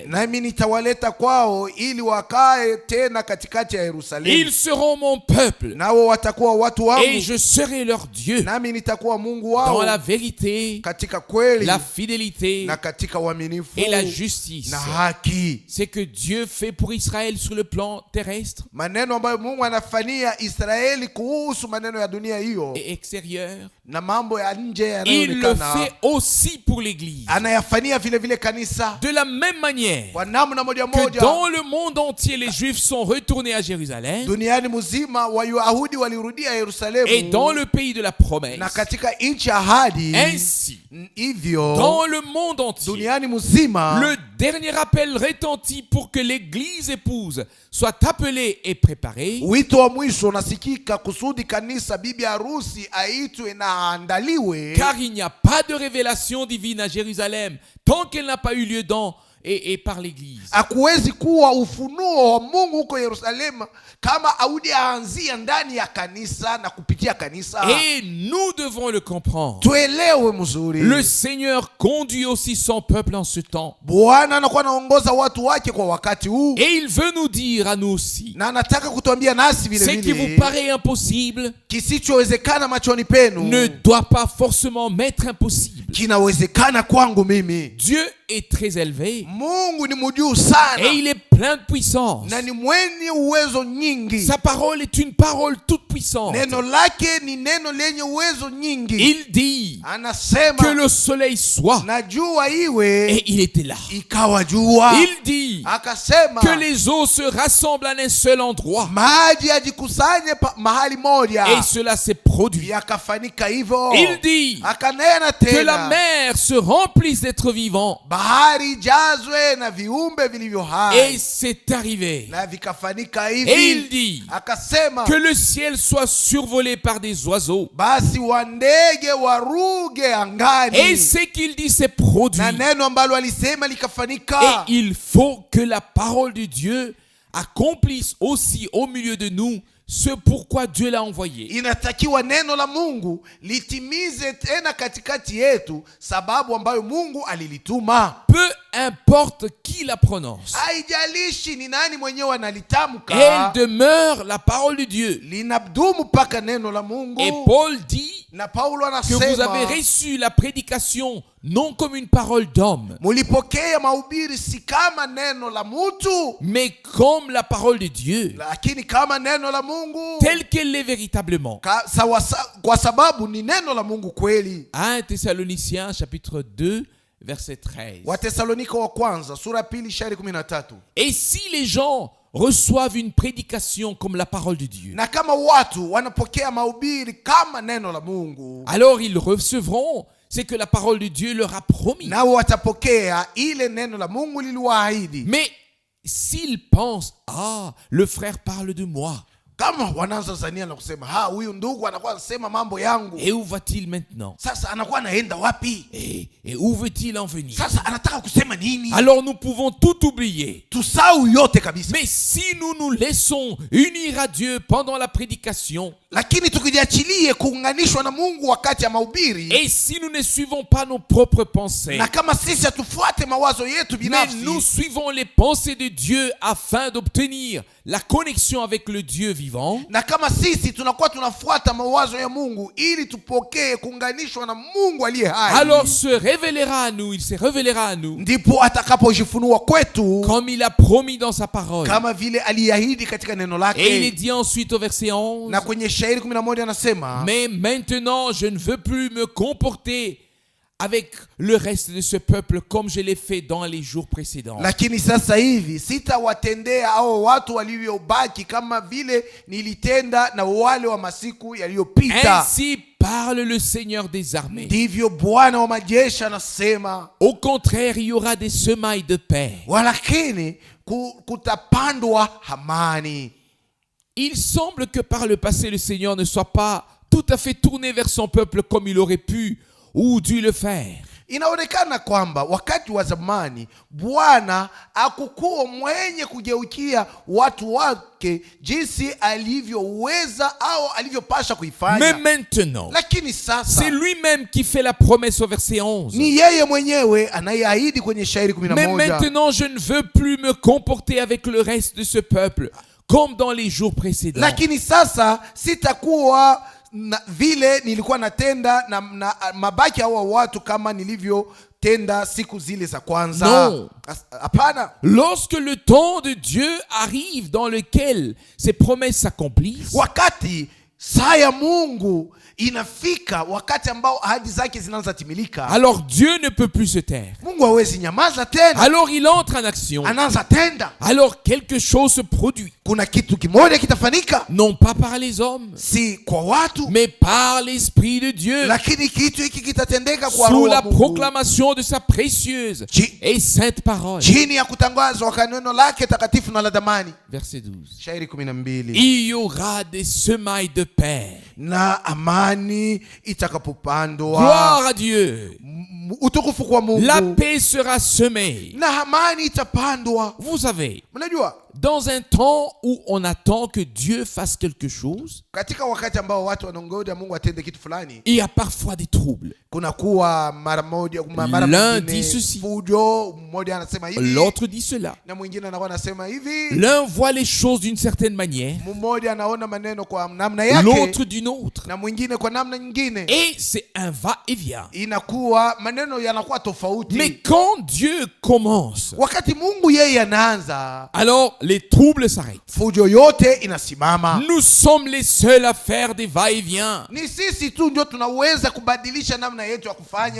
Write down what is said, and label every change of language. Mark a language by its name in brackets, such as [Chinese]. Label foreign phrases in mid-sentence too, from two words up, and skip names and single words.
[Swahili] nami nitawaleta kwao ili wakae tena katikati ya [French] Ils [Swahili] Yerusalemu, [French] seront mon peuple [Swahili] nao watakuwa watu [French] et [Swahili] wangu, [French] je serai leur Dieu. Dieu [Swahili] nami nitakuwa Mungu [French] dans [Swahili] wao [French] la vérité, [Swahili] katika kweli [French] la fidélité [Swahili] na katika uaminifu [French] et la justice. [Swahili] na haki. [French] C'est que Dieu fait pour Israël sur le plan terrestre [Swahili] Maneno ambayo Mungu anafanyia Israeli kuhusu maneno ya dunia hiyo [French] et extérieur, [Swahili] na mambo ya nje [French] il le [Swahili] yanayoonekana [French] fait aussi pour l'Église. [Swahili] anayafanyia vile vile kanisa [French] De la même manière [Swahili] kwa namna moja [French] que [Swahili] moja. [French] dans le monde entier, les Juifs sont retournés à Jérusalem [Swahili] Duniani mzima Wayahudi walirudia Yerusalemu [French] et dans le pays de la promesse. [Swahili] na katika nchi ya ahadi. [French] Ainsi, [Swahili] Hivyo [French] dans le monde entier, [Swahili] duniani mzima [French] le dernier appel retentit pour que l'Église épouse soit appelée et préparée. [Swahili] wito wa mwisho unasikika kusudi kanisa bibi harusi aitwe na aandaliwe, [French] Car il n'y a pas de révélation divine à Jérusalem tant qu'elle n'a pas eu lieu dans et par l'Église. [Swahili] hakuwezi kuwa ufunuo wa Mungu huko Yerusalemu kama haudi aanzia ndani ya kanisa na kupitia kanisa. [French] Et nous devons le comprendre. [Swahili] Tuelewe mzuri, [French] Le Seigneur conduit aussi son peuple en ce temps. [Swahili] Bwana anakuwa anaongoza watu wake kwa wakati huu, [French] Et il veut nous dire à nous aussi, [Swahili] na anataka kutuambia nasi vile [French] ce qui vous [Swahili] vile [French] paraît impossible [Swahili] kisichowezekana machoni penu [French] ne doit pas forcément m'être impossible. [Swahili] kinawezekana kwangu mimi. [French] Dieu est très élevé [Swahili] Mungu ni mjuu sana [French] et il est plein de puissance. [Swahili] na ni mwenye uwezo nyingi. [French] Sa parole est une parole toute puissante. [Swahili] Neno lake ni neno lenye uwezo nyingi. [French] Il dit que [Swahili] Anasema [French] le soleil soit [Swahili] na jua iwe, [French] et il était là. [Swahili] ikawa jua. [French] Il dit [Swahili] Akasema [French] que les eaux se rassemblent à un seul endroit [Swahili] maji yajikusanye mahali moja, [French] et cela s'est produit. [Swahili] yakafanyika hivyo. [French] Il dit [Swahili] Akanena [French] que la [Swahili] tena [French] mer se remplisse d'êtres vivants [Swahili] bahari jazwe na viumbe vilivyo hai, [French] et c'est arrivé. [Swahili] na vikafanyika [French] Et il [Swahili] hivi. [French] dit [Swahili] Akasema [French] que le ciel soit survolé par des oiseaux. [Swahili] basi wandege waruge [French] Et [Swahili] angani, [French] ce qu'il dit s'est produit. [Swahili] na neno ambalo alisema [French] Et [Swahili] likafanyika. [French] il faut que la parole de Dieu accomplisse aussi au milieu de nous ce pourquoi Dieu l'a envoyé. [Swahili] Inatakiwa neno la Mungu litimize tena katikati yetu sababu ambayo Mungu alilituma. [French] Peu importe qui la prononce, [Swahili] Haijalishi ni nani mwenyewe analitamka, [French] elle demeure la parole de Dieu. [Swahili] linadumu mpaka neno la Mungu. [French] Et Paul dit [Swahili] Na Paulo [French] que vous avez [Swahili] anasema [French] reçu la prédication non comme une parole d'homme, [Swahili] mulipokea mahubiri si kama neno la mtu, [French] mais comme la parole de Dieu, [Swahili] lakini kama neno la Mungu, [French] telle qu'elle l'est véritablement. [Swahili] kwa sababu ni neno la Mungu kweli. [French] 1 Thessaloniciens chapitre 2 verset 13. [Swahili] Watesalonika wa kwanza sura pili shairi 13. [French] Et si les gens reçoivent une prédication comme la parole de Dieu, [Swahili] Na kama watu wanapokea mahubiri kama neno la Mungu, [French] alors ils recevront ce que la parole de Dieu leur a promis. [Swahili] nao watapokea ile neno la Mungu liliwaahidi. [French] Mais s'ils pensent, ah, le frère parle de moi, [Swahili] Kama wanaanza zania na kusema huyu ndugu anakuwa anasema mambo yangu, [French] et où va-t-il maintenant? [Swahili] sasa anakuwa anaenda wapi? [French] Et où veut-il en venir? [Swahili] Sasa anataka kusema nini? [French] Alors nous pouvons tout oublier. [Swahili] Tusahau yote kabisa. [French] Mais si nous nous laissons unir à Dieu pendant la prédication, [Swahili] Lakini tukijiachilie kuunganishwa na Mungu wakati ya mahubiri, [French] et si nous ne suivons pas nos propres pensées, [Swahili] na kama sisi hatufuate mawazo yetu [French] mais [Swahili] binafsi, [French] nous suivons les pensées de Dieu afin d'obtenir la connexion avec le Dieu vivant, [Swahili] na kama sisi tunakuwa tunafuata mawazo ya Mungu ili tupokee kuunganishwa na Mungu aliye hai, [French] alors se révélera à nous, il se révélera à nous, [Swahili] ndipo atakapojifunua kwetu [French] comme il a promis dans sa parole. [Swahili] kama vile aliahidi katika neno [French] Et il est [Swahili] lake. [French] dit ensuite au verset 11, [Swahili] Na kwenye shairi 11 anasema, [French] mais maintenant je ne veux plus me comporter avec le reste de ce peuple comme je l'ai fait dans les jours précédents. [Swahili] lakini sasa hivi sitawatendea hao watu waliobaki kama vile nilitenda na wale wa masiku yaliyopita. [French] Ainsi parle le Seigneur des armées. [Swahili] Ndivyo Bwana wa majeshi anasema. [French] Au contraire, il y aura des semailles de paix. [Swahili] Walakini kutapandwa amani. [French] Il semble que par le passé, le Seigneur ne soit pas tout à fait tourné vers son peuple comme il aurait pu ou dû le faire. [Swahili] Inaonekana kwamba wakati wa zamani Bwana hakukuwa mwenye kugeukia watu wake jinsi alivyoweza au alivyopasha kuifanya. [French] Mais maintenant, [Swahili] Lakini sasa [French] c'est lui-même qui fait la promesse au verset 11. [Swahili] ni yeye mwenyewe anayeahidi kwenye shairi [French] Mais [Swahili] 11. [French] maintenant, je ne veux plus me comporter avec le reste de ce peuple comme dans les jours précédents. [Swahili] Lakini sasa sitakuwa vile nilikuwa natenda na mabaki hawa watu kama nilivyotenda siku zile za kwanza. [French] Non. [Swahili] Hapana. [French] Lorsque le temps de Dieu arrive dans lequel ses promesses s'accomplissent, [Swahili] Wakati saa ya Mungu inafika, wakati ambao ahadi zake zinaanza timilika, [French] alors Dieu ne peut plus se taire. [Swahili] Mungu hawezi nyamaza tena, [French] Alors il entre en action. [Swahili] anaanza tenda. [French] Alors quelque chose se produit. [Swahili] Kuna kitu kimoja kitafanyika, [French] Non pas par les hommes, [Swahili] si kwa watu, [French] mais par l'Esprit de Dieu, [Swahili] lakini kitu hiki kitatendeka kwa [French] sous [Swahili] Roho [French] la [Swahili] wa Mungu, [French] proclamation de sa précieuse et sainte parole. [Swahili] chini ya kutangazwa kwa neno lake takatifu na la damani. [French] Verset 12. [Swahili] Shairi 12. [French] Il y aura des semailles de paix. [Swahili] Na amani itakapopandwa, [French] Gloire à Dieu. [Swahili] utukufu kwa Mungu, [French] La paix sera semée. [Swahili] na amani itapandwa. [French] Vous savez, [Swahili] Mnajua, [French] dans un temps où on attend que Dieu fasse quelque chose, [Swahili] katika wakati ambao watu wanangoja Mungu atende kitu fulani, [French] il y a parfois des troubles. [Swahili] kuna kuwa mara [French] L'un dit ceci, [Swahili] fujo, mmoja anasema hivi, [French] l'autre dit cela. [Swahili] na mwingine anakuwa anasema hivi. [French] L'un voit les choses d'une certaine manière, [Swahili] Mmoja anaona maneno kwa namna yake, [French] l'autre d'une autre. [Swahili] na mwingine kwa namna nyingine. [French] Et c'est un va-et-vient. [Swahili] Inakuwa maneno yanakuwa tofauti. [French] Mais quand Dieu commence, [Swahili] Wakati Mungu yeye anaanza, [French] alors les troubles s'arrêtent. [Swahili] fujo yote inasimama. [French] Nous sommes les seuls à faire des va-et-vient. [Swahili] Ni sisi tu ndio tunaweza kubadilisha namna yetu ya kufanya.